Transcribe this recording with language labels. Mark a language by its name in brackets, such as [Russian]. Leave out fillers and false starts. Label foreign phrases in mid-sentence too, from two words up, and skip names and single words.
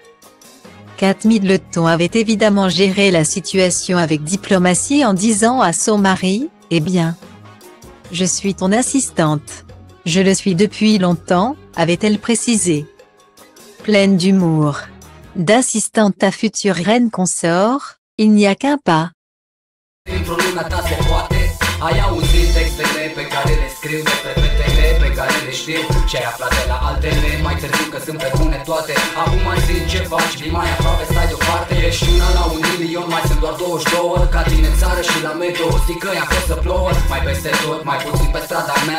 [French] Kate Middleton avait évidemment géré la situation avec diplomatie en disant à son mari « Eh bien, je suis ton assistante. Je le suis depuis longtemps », avait-elle précisé. Pleine d'humour. D'assistante à future reine consort, il n'y a qu'un pas. [Romanian] Ai auzit textele pe care le scriu despre fetele pe care le știu și ai aflat de la altele mai târziu că sunt pe bune toate. Acum mai zi ce faci, vii mai aproape, stai deoparte. Ești una la 1.000.000, mai sunt doar 22. Ca tine în țară și la meteo, zic că i-a fost să plouă. Mai peste tot, mai puțin pe strada mea.